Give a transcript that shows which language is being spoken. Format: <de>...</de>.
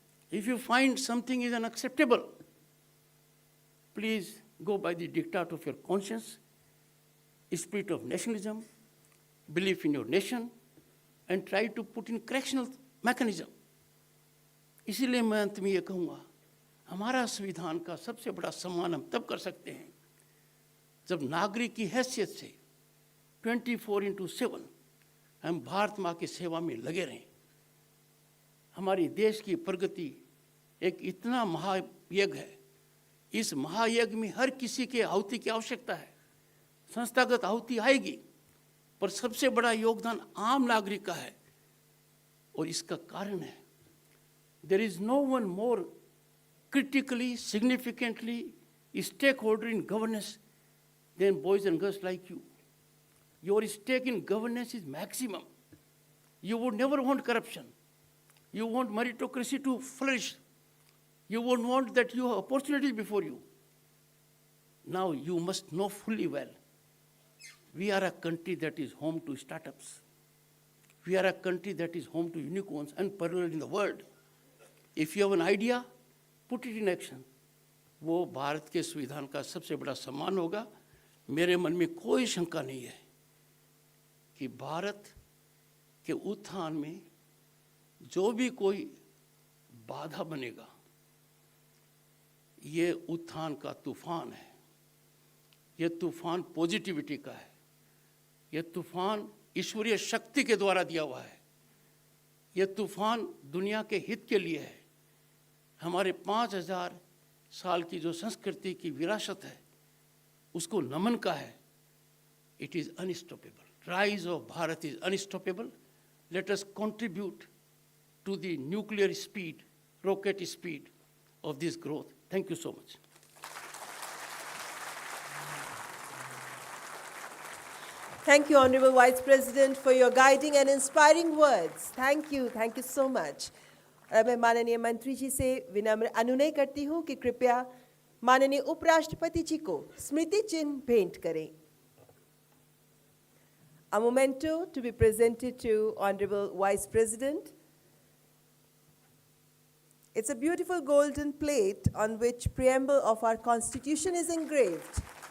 <en>If you find something is unacceptable, please go by the diktat of your conscience, spirit of nationalism, belief in your nation, and try to put in correctional mechanism.</en> <hi>इसीलिए मैं अंत में ये कहूँगा, हमारा संविधान का सबसे बड़ा सम्मान हम तब कर सकते हैं जब नागरिक की हैसियत से 24/7 हम भारत माँ की सेवा में लगे रहें। हमारी देश की प्रगति एक इतना महायज्ञ है। इस महायज्ञ में हर किसी के आहुति की आवश्यकता है। संस्थागत आहुति आएगी, पर सबसे बड़ा योगदान आम नागरिक का है। और इसका कारण है,</hi> <en>there is no one more critically, significantly stakeholder in governance than boys and girls like you. Your stake in governance is maximum. You would never want corruption. You want meritocracy to flourish. You would want that you have opportunities before you. Now you must know fully well, we are a country that is home to startups. We are a country that is home to unicorns unparalleled in the world. If you have an idea, put it in action.</en> <hi>वो भारत के संविधान का सबसे बड़ा सम्मान होगा। मेरे मन में कोई शंका नहीं है कि भारत के उत्थान में जो भी कोई बाधा बनेगा, ये उत्थान का तूफान है। ये तूफान पॉजिटिविटी का है। ये तूफान ईश्वरीय शक्ति के द्वारा दिया हुआ है। ये तूफान दुनिया के हित के लिए है। हमारे 5000 साल की जो संस्कृति की विरासत है, उसको नमन का है।</hi> <en>It is unstoppable. Rise of Bharat is unstoppable. Let us contribute to the nuclear speed, rocket speed of this growth. Thank you so much. Thank you, Honorable Vice President, for your guiding and inspiring words. Thank you so much.</en> <hi>और मैं माननीय मंत्री जी से विनम्र अनुनय करती हूँ कि कृपया माननीय उपराष्ट्रपति जी को स्मृति चिन्ह भेंट करें.</hi> <en>A memento to be presented to Honorable Vice President. It's a beautiful golden plate on which preamble of our Constitution is engraved.</en>